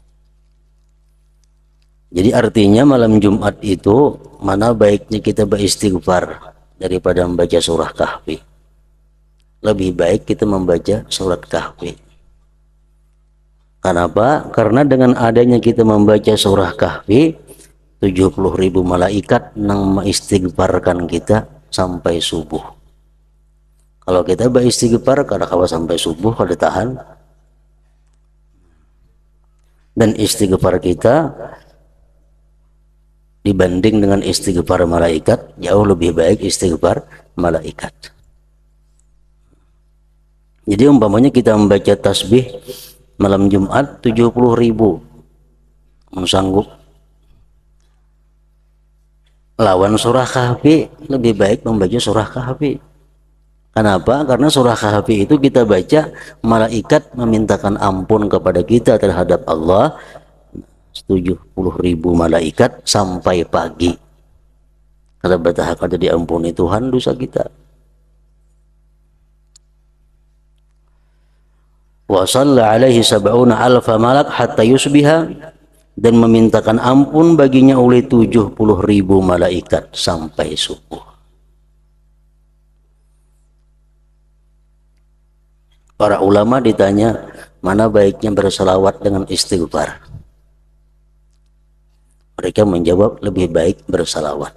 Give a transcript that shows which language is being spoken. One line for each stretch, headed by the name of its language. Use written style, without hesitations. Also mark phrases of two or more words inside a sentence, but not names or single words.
Indonesian: Jadi artinya malam Jumat itu mana baiknya kita beristighfar daripada membaca surah Kahfi. Lebih baik kita membaca surat Kahfi. Kenapa? Karena dengan adanya kita membaca surah Kahfi, 70.000 malaikat yang mengistighfarkan kita sampai subuh. Kalau kita beristighfar
Banjar: kada kawa
Indonesian: sampai subuh
Banjar: kada tahan.
Indonesian: Dan istighfar kita dibanding dengan istighfar malaikat jauh lebih baik istighfar malaikat. Jadi umpamanya kita membaca tasbih malam Jumat 70.000, sanggup lawan surah Kahfi, lebih baik membaca surah Kahfi. Kenapa? Karena surah Kahfi itu kita baca, malaikat memintakan ampun kepada kita terhadap Allah 70.000 malaikat sampai pagi. Kalau betah kada diampuni Tuhan dosa kita.
Arabic: Wa shalla alaihi sab'una alfa malak hatta yusbiha,
Indonesian: dan memintakan ampun baginya oleh 70.000 malaikat sampai subuh. Para ulama ditanya mana baiknya berselawat dengan istighfar. Mereka menjawab lebih baik berselawat.